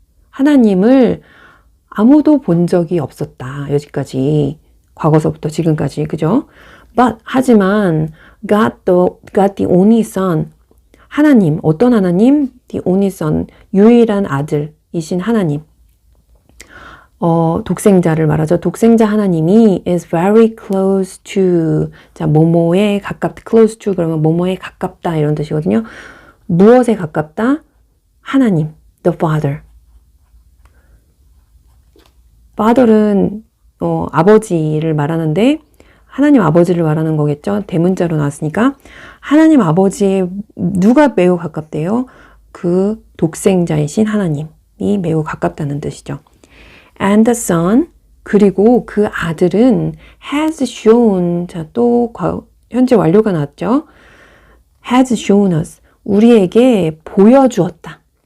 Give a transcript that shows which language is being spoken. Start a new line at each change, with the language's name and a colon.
Korean: 하나님을 아무도 본 적이 없었다. 여기까지. 과거서부터 지금까지. 그죠?
English: But,
Korean: 하지만
English: God the only son.
Korean: 하나님, 어떤 하나님?
English: The only son.
Korean: 유일한 아들이신 하나님. 독생자를 말하죠. 독생자 하나님이
English: is very close to.
Korean: 자, 뭐뭐에 가깝다. close to 그러면 뭐뭐에 가깝다 이런 뜻이거든요. 무엇에 가깝다? 하나님, the Father. Father는 아버지를 말하는데 하나님 아버지를 말하는 거겠죠. 대문자로 나왔으니까 하나님 아버지에 누가 매우 가깝대요? 그 독생자이신 하나님이 매우 가깝다는 뜻이죠.
English: And the Son,
Korean: 그리고 그 아들은 has shown, 자, 또 현재 완료가 나왔죠.
English: has shown us,
Korean: 우리에게 보여주었다.